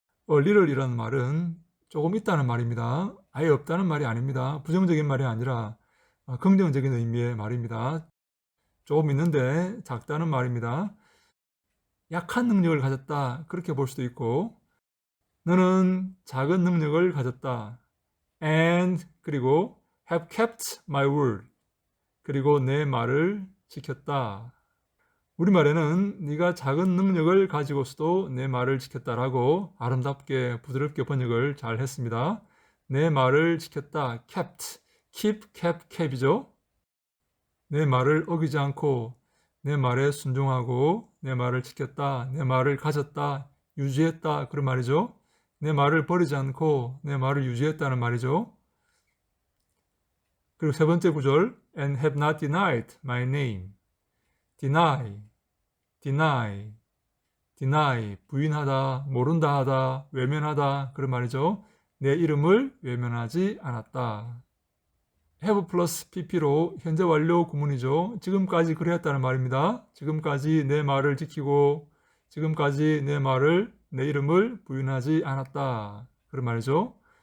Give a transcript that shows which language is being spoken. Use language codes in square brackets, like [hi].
[ko] A little이라는 말은 조금 있다는 말입니다. 아예 없다는 말이 아닙니다. 부정적인 말이 아니라 긍정적인 의미의 말입니다. 조금 있는데 작다는 말입니다. 약한 능력을 가졌다 그렇게 볼 수도 있고, 너는 작은 능력을 가졌다. [en] And 그리고 have kept my word. [ko] 그리고 내 말을 지켰다. 우리말에는 네가 작은 능력을 가지고서도 내 말을 지켰다라고 아름답게 부드럽게 번역을 잘 했습니다. 내 말을 지켰다. kept. [en] keep, kept, keep이죠. [ko] 내 말을 어기지 않고 내 말에 순종하고 내 말을 지켰다. 내 말을 가졌다. 유지했다. 그런 말이죠. 내 말을 버리지 않고 내 말을 유지했다는 말이죠. 그리고 세 번째 구절, and have not denied my name. deny, deny, deny, 부인하다, 모른다 하다, 외면하다, 그런 말이죠. 내 이름을 외면하지 않았다. have 플러스 pp로 현재 완료 구문이죠. 지금까지 그랬다는 말입니다. 지금까지 내 말을 지키고 지금까지 내 이름을 부인하지 않았다. 그런 말이죠.